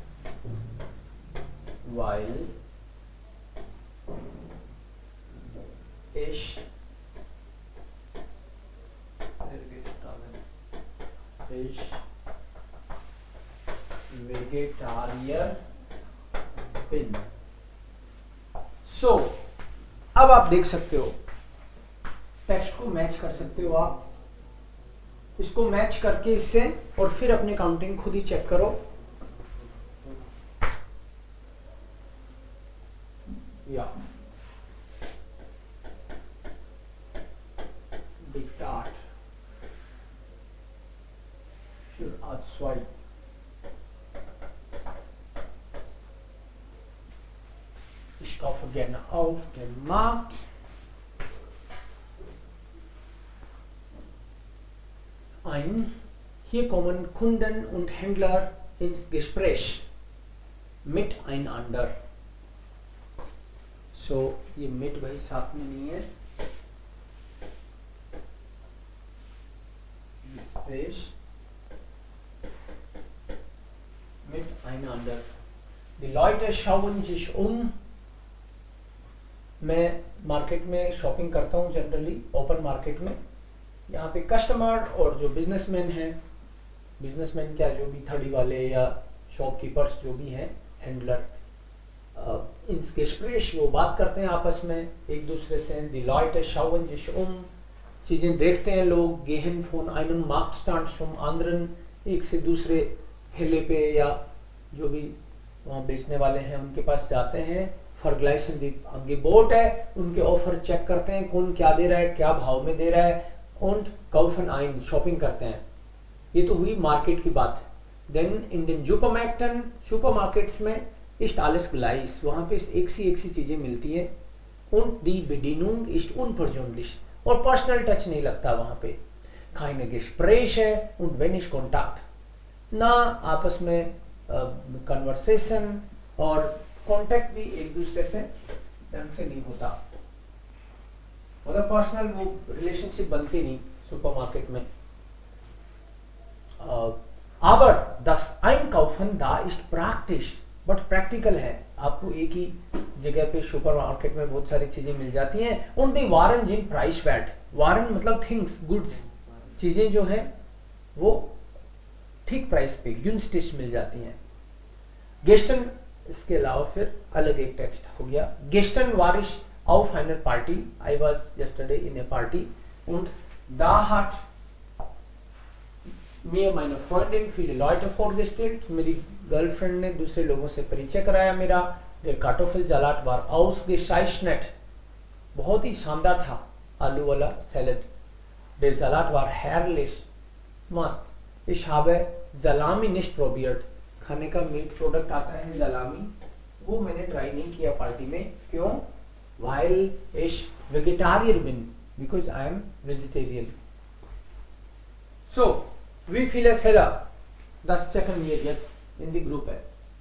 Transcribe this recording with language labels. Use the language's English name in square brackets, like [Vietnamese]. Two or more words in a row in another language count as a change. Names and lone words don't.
[German] Weil ich Vegetarier bin. So, [Hindi] अब आप देख सकते हो टेक्स्ट को मैच कर सकते हो आप इसको मैच करके इससे और फिर अपनी काउंटिंग खुद ही चेक करो [German] या Diktat für A2 Ich kaufe gerne auf dem Markt. Hier kommen Kunden und Händler ins Gespräch miteinander. So, [Hindi] ये mit भाई साथ में नहीं है. [German] Gespräch miteinander. Die Leute schauen sich [Hindi] मैं मार्केट में शॉपिंग करता हूँ जनरली [English] open market [Hindi] में यहाँ पे कस्टमर और जो बिजनेसमैन क्या जो भी थर्डी वाले या शॉपकीपर्स जो भी हैं हैंडलर [German] ins Gespräch [Hindi] वो बात करते हैं आपस में एक दूसरे से [German] die Leute schauen sich [Hindi] चीज़ें देखते हैं लोग [German] gehen von einem Marktstand zum anderen [Hindi] एक से दूसरे ठेले पे या जो भी वहाँ बेचने वाले हैं उनके पास जाते हैं [German] Vergleichen die Angebot [Hindi] है उनके ऑफर चेक करते हैं कौन क्या दे रहा है क्या भाव में दे रहा है [German] und kaufen ein [Hindi] शॉपिंग करते हैं ये तो हुई मार्केट की बात then [German] in den [Hindi] सुपरमार्केट्स में [German] ist alles gleich [Hindi] वहाँ पे एक सी चीजें मिलती हैं [German] und die Bedienung ist unpersönlich [Hindi] और [English] personal touch [Hindi] नहीं लगता वहाँ पे [German] keine Gespräche und wenig Kontakt [Hindi] ना आपस में कन्वर्सेशन और कांटेक्ट भी एक दूसरे से ढंग से नहीं होता मतलब पर्सनल वो रिलेशनशिप बनती नहीं सुपरमार्केट में [German] aber das Einkaufen da ist praktisch [English] but practical [Hindi] है आपको एक ही जगह पे सुपरमार्केट में बहुत सारी चीजें मिल जाती हैं [German] und die Waren sind preiswert [Hindi] वारन मतलब [English] things goods [Hindi] चीजें जो है वो ठीक प्राइस पे günstig मिल जाती हैं गेस्टन इसके अलावा फिर अलग एक टेक्स्ट हो गया [German] Gestern war ich auf einer Party [English] I was yesterday in a party [German] und da hat mir meine Freundin viele Leute vorgestellt [Hindi] मेरी गर्लफ्रेंड ने दूसरे लोगों से परिचय कराया मेरा [German] Der Kartoffelsalat war ausgezeichnet [Hindi] बहुत ही शानदार था आलू वाला सैलड [German] Der Salat war herrlich [Hindi] मस्त [German] Ich habe Salami nicht probiert [Hindi] खाने का [English] meat product [Hindi] आता है जलामी वो मैंने ट्राई नहीं किया पार्टी में क्यों [German] while ich vegetarian bin [English] because I am vegetarian [German] so wie viele Fehler das checken wir jetzt in die Gruppe